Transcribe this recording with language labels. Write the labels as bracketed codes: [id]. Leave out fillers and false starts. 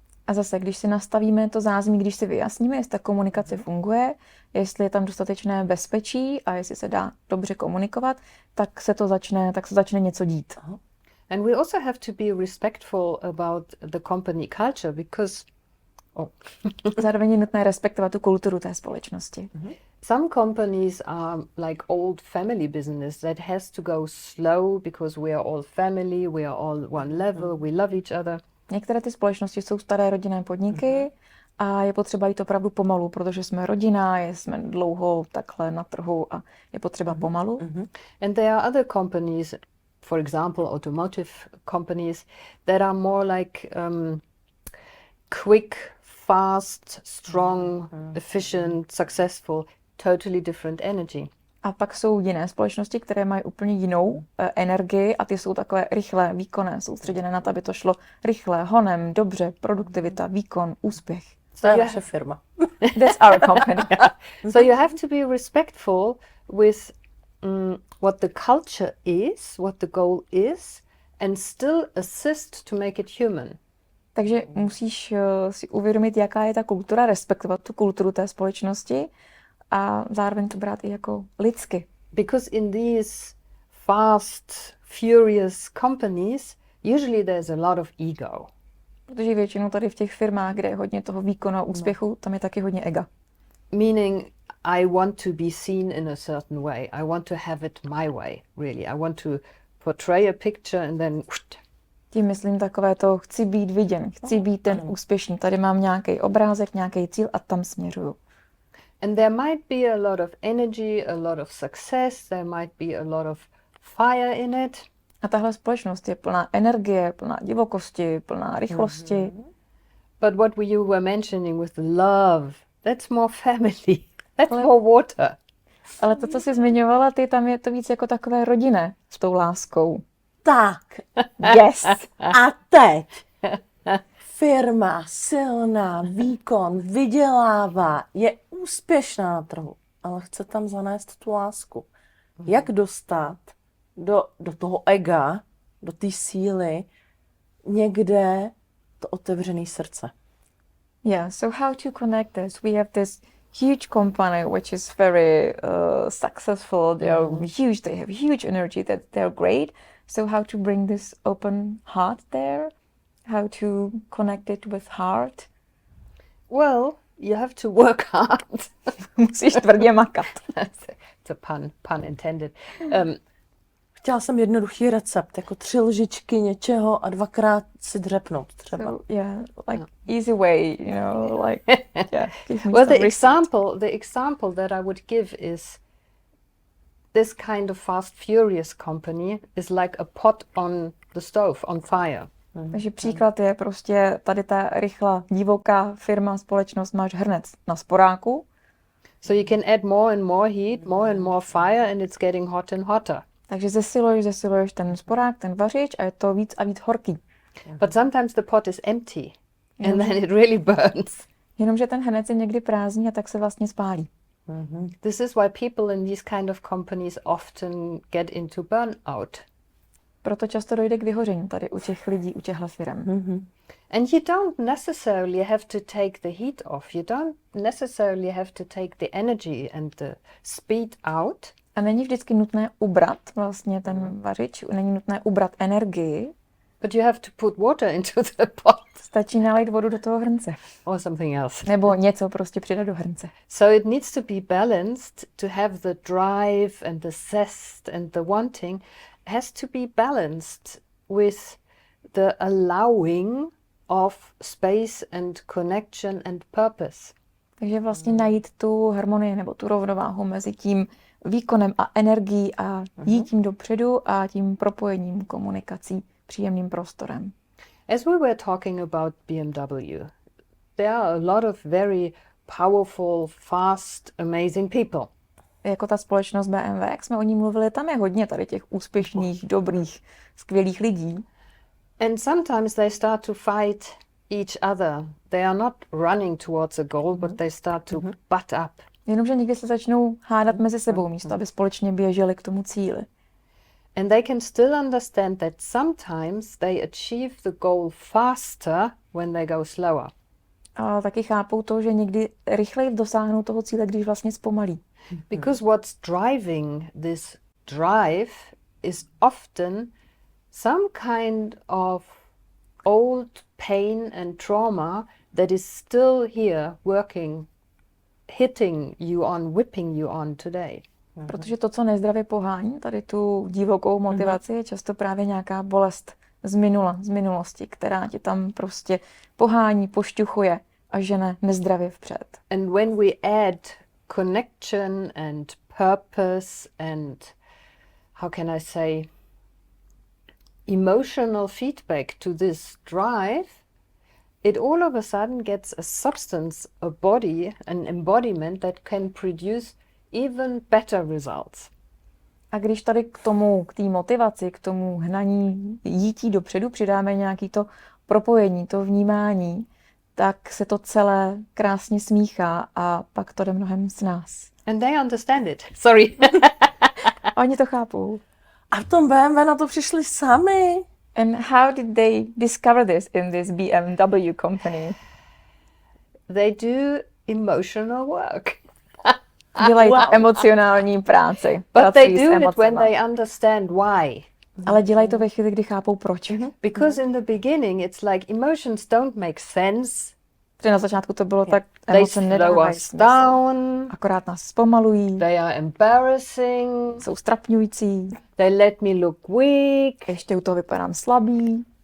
[cs] A zase, když si nastavíme to zázemí, když si vyjasníme, jestli ta komunikace funguje, jestli je tam dostatečné bezpečí a jestli se dá dobře komunikovat, tak se začne něco dít. [en] And we also have to be respectful about the company culture because [cs] Zároveň je nutné respektovat tu kulturu té společnosti. [en] some companies are like old family business that has to go slow because we are all family, we are all one level, we love each other. [cs] Některé ty společnosti jsou staré rodinné podniky a je potřeba jít opravdu pomalu, protože jsme rodina, jsme dlouho takhle na trhu a je potřeba pomalu. [en] And there are other companies, for example, automotive companies, that are more like quick, fast, strong, efficient, successful, totally different energy. [cs] A pak jsou jiné společnosti, které mají úplně jinou energii a ty jsou takové rychlé, výkonné, soustředěné na to, aby to šlo rychle, honem, dobře, produktivita, výkon, úspěch. To je naše firma. [en] That's our company. So you have to be respectful with what the culture is, what the goal is, and still assist to make it human. [cs] Takže musíš si uvědomit, jaká je ta kultura, respektovat tu kulturu té společnosti a zároveň to brát i jako lidsky. [en] Because in these fast, furious companies, usually there's a lot of ego. [cs] Protože většinou tady v těch firmách, kde je hodně toho výkonu a úspěchu, tam je taky hodně ega. [en] Meaning, I want to be seen in a certain way. I want to have it my way, really. I want to portray a picture and then... [cs] Tím myslím takové to, chci být viděn, chci být ten úspěšný. Tady mám nějaký obrázek, nějaký cíl a tam směřuju. [en] And there might be a lot of energy, a lot of success, there might be a lot of fire in it. [cs] A tahle společnost je plná energie, plná divokosti, plná rychlosti. [en] But what you were mentioning with love, that's more family. That's more water. [cs] Ale to, co jsi zmiňovala ty, tam je to víc jako takové rodinné s tou láskou. Tak, [en] Yes! [cs] a teď firma silná, výkon, vydělává, je úspěšná na trhu, ale chce tam zanést tu lásku. Jak dostat do toho ega, do té síly, někde to otevřené srdce? [en] Yeah, so how to connect this? We have this huge company which is very successful. They are huge. They have huge energy. That they're great. So how to bring this open heart there? How to connect it with heart? Well, you have to work hard. [cs] Musíš tvrdě makat. [en] It's a pun intended. [cs] Chtěla jsem jednoduchý recept, jako 3 lžičky něčeho a 2krát si dřepnout třeba. [en] So, yeah, like easy way, you know, like yeah. Well, the example that I would give is this kind of fast, furious company is like a pot on the stove, on fire. [cs] Takže příklad je prostě tady ta rychlá, divoká firma, společnost, máš hrnec na sporáku. [en] So you can add more and more fire and it's getting hot and hotter. [cs] Takže zesiluješ ten sporák, ten vařič a je to víc a víc horký. [en] But sometimes the pot is empty and then it really burns. [cs] Jenomže ten hrnec je někdy prázdný a tak se vlastně spálí. [en] This is why people in these kind of companies often get into burnout. [cs] Proto často dojde k vyhoření tady u těch lidí, u těchto firm. [en] And you don't necessarily have to take the heat off. You don't necessarily have to take the energy and the speed out. [cs] A není vždycky nutné ubrat vlastně ten vařič, není nutné ubrat energii. [en] But you have to put water into the pot. [cs] Stačí nalít vodu do toho hrnce. [en] Or something else. [cs] Nebo něco prostě přidat do hrnce. [en] So it needs to be balanced to have the drive and the zest and the wanting has to be balanced with the allowing of space and connection and purpose. [cs] Takže vlastně najít tu harmonii nebo tu rovnováhu mezi tím výkonem a energií a jít tím dopředu a tím propojením, komunikací, příjemným prostorem. [en] As we were talking about BMW, there are a lot of very powerful, fast, amazing people. [cs] Jako ta společnost BMW, jak jsme o ní mluvili, tam je hodně tady těch úspěšných, dobrých, skvělých lidí. [en] And sometimes they start to fight each other. They are not running towards a goal, but they start to butt up. [cs] Jenomže někdy se začnou hádat mezi sebou místo, aby společně běželi k tomu cíli. [en] And they can still understand that sometimes they achieve the goal faster when they go slower. [cs] A taky chápou to, že někdy rychleji dosáhnou toho cíle, když vlastně zpomalí. [en] Because what's driving this drive is often some kind of old pain and trauma that is still here working, hitting you on, whipping you on today. [cs] Protože to, co nezdravě pohání, tady tu divokou motivaci, je často právě nějaká bolest z minulosti, která tě tam prostě pohání, pošťuchuje a žene nezdravě vpřed. [en] And when we add connection and purpose and, how can I say, emotional feedback to this drive, it all of a sudden gets a substance, a body, an embodiment that can produce even better results. [cs] A když tady k té motivaci, k tomu hnaní, jítí dopředu přidáme nějaký to propojení, to vnímání, tak se to celé krásně smíchá a pak to jde mnohem z nás. [en] And they understand it. Sorry. [cs] Oni to chápou. A v tom BMW na to přišli sami. [en] And how did they discover this in this BMW company? They do emotional work. [cs] Dělají emocionální práci. [en] But they do it when they understand why. [cs] Ale dělají to ve chvíli, kdy chápou proč. [en] Because in the beginning it's like emotions don't make sense. [cs] Protože na začátku to bylo tak, [en] They [cs] emoce [en] slow [cs] nedávají [en] us [cs] smysl. [en] down. [cs] Akorát nás zpomalují, [en] They are embarrassing. [cs] jsou strapňující, [en] They let me look weak [cs] ještě u toho vypadám slabý